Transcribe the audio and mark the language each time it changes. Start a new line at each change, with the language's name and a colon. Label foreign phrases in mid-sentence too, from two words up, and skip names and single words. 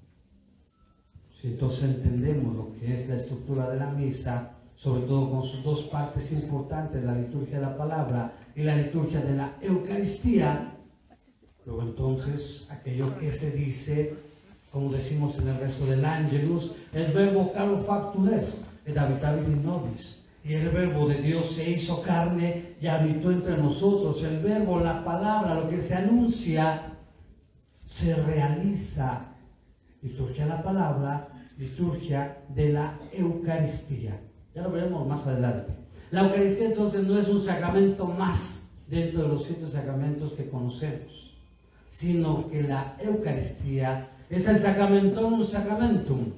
Spanish: Si entonces entendemos lo que es la estructura de la misa, sobre todo con sus dos partes importantes, la liturgia de la palabra y la liturgia de la Eucaristía, luego entonces aquello que se dice, como decimos en el rezo del Ángelus, el
Latin: verbo caro factum est, et habitavit in nobis.
Spanish: Y el verbo de Dios se hizo carne y habitó entre nosotros. El verbo, la palabra, lo que se anuncia, se realiza. Liturgia de la palabra, liturgia de la Eucaristía. Ya lo veremos más adelante. La Eucaristía entonces no es un sacramento más dentro de los 7 sacramentos que conocemos, sino que la Eucaristía es el
Latin: sacramentum sacramentum.